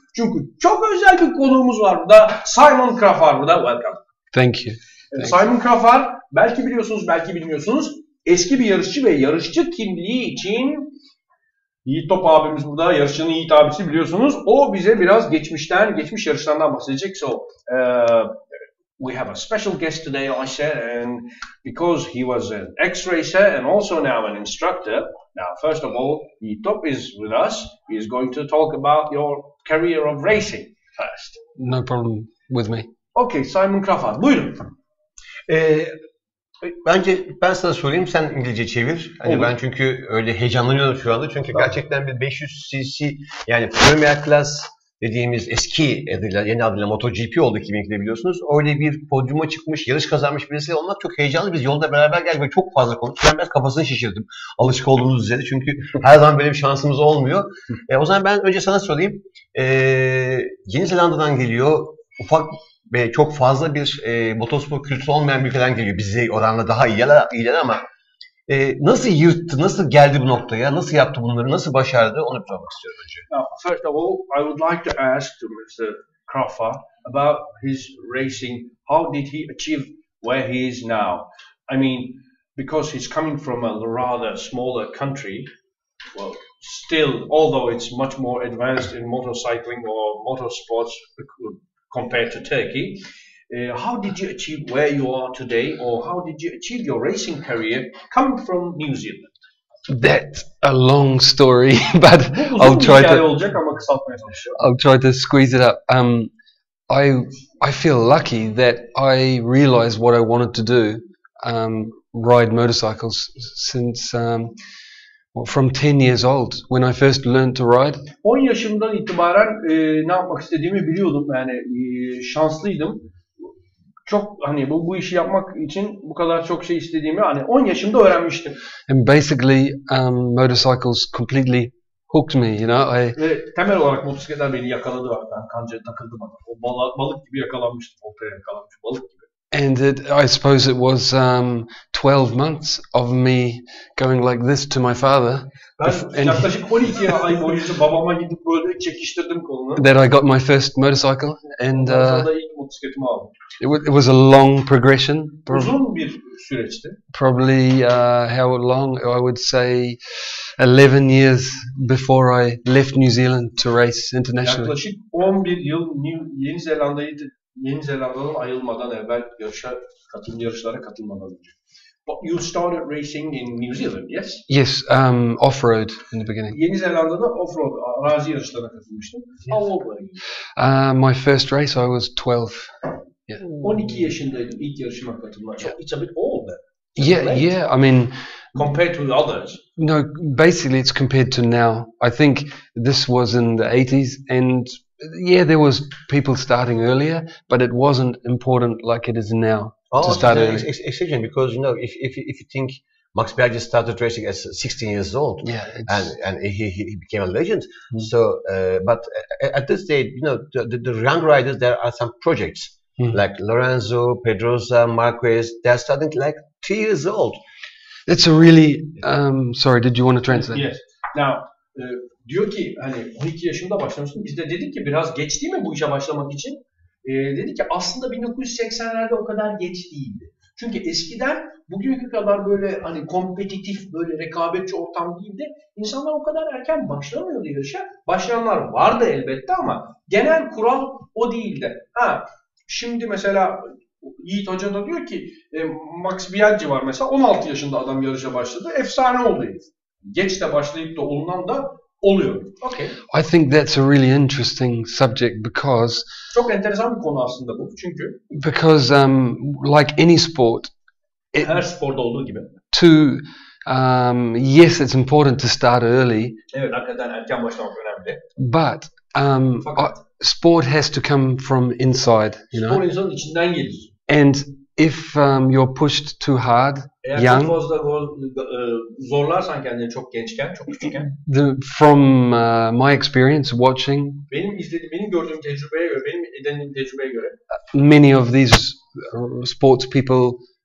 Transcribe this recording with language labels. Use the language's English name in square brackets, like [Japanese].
[Turkish] Çünkü çok özel bir konuğumuz var burada. Simon Crafar burada. [English] Welcome. Thank you. [Turkish] Simon Crafar, belki biliyorsunuz, belki bilmiyorsunuz. Eski bir yarışçı ve yarışçı kimliği için Yigit Top abimiz burada. Yarışçının Yiğit abisi biliyorsunuz. O bize biraz geçmiş yarışlarından bahsedecek. [English] So, we have a special guest today, Ayşe, and because he was an ex-racer and also now an instructor. Now, first of all, Yigit Top is with us. He is going to talk about your career of racing first. No problem with me. [Turkish] Okay, Simon Crafar, buyurun. Bence ben sana sorayım, sen İngilizce çevir. Hani ben çünkü öyle heyecanlanıyorum şu anda. Çünkü gerçekten bir 500 cc yani Premier Class dediğimiz eski adıyla, yeni adıyla MotoGP oldu 2002'de biliyorsunuz. Öyle bir podyuma çıkmış, yarış kazanmış birisi olmak çok heyecanlı. Biz yolda beraber geldik ve çok fazla konuştuk. Ben biraz kafasını şişirdim. Alışık olduğumuz üzere. Çünkü her zaman böyle bir şansımız olmuyor. O zaman ben önce sana sorayım. Yeni Zelanda'dan geliyor. Ufak ve çok fazla bir motorspor kültürü olmayan bir ülkeden geliyor. Bize oranla daha iyiler ama nasıl yırttı, nasıl geldi bu noktaya, nasıl yaptı bunları, nasıl başardı onu sormak istiyorum önce. [English] Now, first of all, I would like to ask to Mr. Crafar about his racing. How did he achieve where he is now? I mean, because he's coming from a rather smaller country, well, still, although it's much more advanced in motorcycling or motorsports compared to Turkey, how did you achieve where you are today, or how did you achieve your racing career coming from New Zealand? That's a long story, but I'll try to squeeze it up. I feel lucky that I realized what I wanted to do, ride motorcycles since from 10 years old when I first learned to ride. [Turkish] 10 yaşımdan itibaren ne yapmak istediğimi biliyordum. Yani şanslıydım. Çok hani bu işi yapmak için bu kadar çok şey istediğimi hani 10 yaşımda öğrenmiştim. [English] And basically motorcycles completely hooked me, you know. [Turkish] Ve temel olarak motosikletler beni yakaladı. Ben kancaya takıldım bana. O balık gibi yakalanmıştım. Oltaya yakalanmış balık gibi. [English] And I suppose it was 12 months of me going like this to my father. [Turkish] Ben yaklaşık 12 ay boyunca babama gidip böyle çekiştirdim kolunu. [English] That I got my first motorcycle, and [Turkish] ilk motosikletimi aldım. [English] It was a long progression. [Turkish] Uzun bir süreçti. [English] Probably how long? I would say 11 years before I left New Zealand to race internationally. [Turkish] Yaklaşık 11 yıl Yeni Zelanda'dan ayrılmadan evvel yarışlara katılmadan önce. [English] But you started racing in New Zealand, yes? Yes, off-road in the beginning. [Turkish] Yeni Zelanda'da off-road, arazi yarışlarına katılmıştım. [English] How old were you? My first race I was 12. Yeah. [Turkish] 12 yaşındaydım ilk yarışıma katılmak. [English] So it's a bit old then. Yeah. I mean, compared to others. No, basically it's compared to now. I think this was in the 80s, and yeah, there was people starting earlier, but it wasn't important like it is now to start early. Exception, because you know, if you think Max Biaggi started racing at 16 years old, yeah, and he became a legend. So, but at this stage, you know, the young riders, there are some projects like Lorenzo, Pedrosa, Marquez. They're starting like 3 years old. It's a really sorry, did you want to translate? Yes. [Turkish] Now, diyor ki hani 12 yaşında başlamıştım. Biz de dedik ki biraz geç değil mi bu işe başlamak için? Dedik ki aslında 1980'lerde o kadar geç değildi. Çünkü eskiden bugünkü kadar böyle hani kompetitif, böyle rekabetçi ortam değildi. İnsanlar o kadar erken başlamıyordu yarışa. Başlayanlar vardı elbette ama genel kural o değildi. Şimdi mesela Yiğit Hoca da diyor ki Max Biaggi var mesela 16 yaşında adam yarışa başladı. Efsane oldu. Geç de başlayıp da olunan da oluyor. [English] Okay. I think that's a really interesting subject because [Turkish] çok enteresan bir konu aslında bu çünkü [English] because like any sport, [Turkish] her sporda olduğu gibi [English] yes, it's important to start early. [Turkish] Evet, hakikaten erken başlamak önemli. [English] But sport has to come from inside, you know. [Turkish] Spor insanın içinden gelir. [English] And if you're pushed too hard, [Turkish] young, çok fazla zorlarsan kendini çok gençken, çok küçükken. [English] From my experience watching, [Turkish] benim gördüğüm tecrübeye göre, benim edindiğim tecrübeye göre, [English] many of these sports people